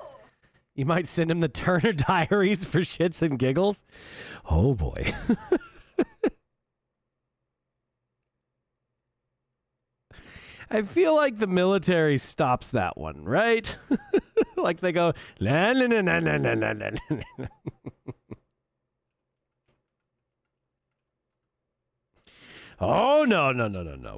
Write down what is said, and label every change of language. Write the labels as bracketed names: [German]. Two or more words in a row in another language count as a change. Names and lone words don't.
[English] You might send him the Turner Diaries for shits and giggles. Oh boy. I feel like the military stops that one, right? Like they go, la, la, la, la, la, la, la, la. Oh, no, no, no, no, no.